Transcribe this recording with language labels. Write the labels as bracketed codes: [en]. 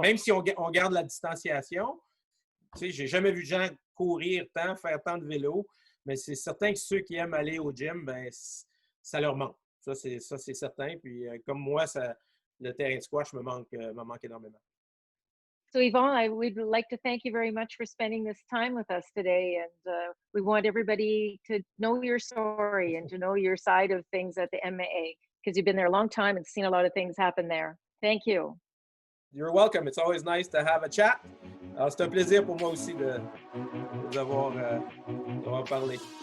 [fr] Même si on garde la distanciation, tu sais, j'ai jamais vu de gens courir tant, faire tant de vélo. Mais c'est certain que ceux qui aiment aller au gym, ben, ça leur manque. Ça, c'est certain. Puis, comme moi, le terrain de squash me manque énormément. [en] So Yvon, we'd like to thank you very much for spending this time with us today. And we want everybody to know your story and to know your side of things at the MAA, because you've been there a long time and seen a lot of things happen there. Thank you. You're welcome. It's always nice to have a chat. [fr] Alors, c'est un plaisir pour moi aussi de vous avoir parlé.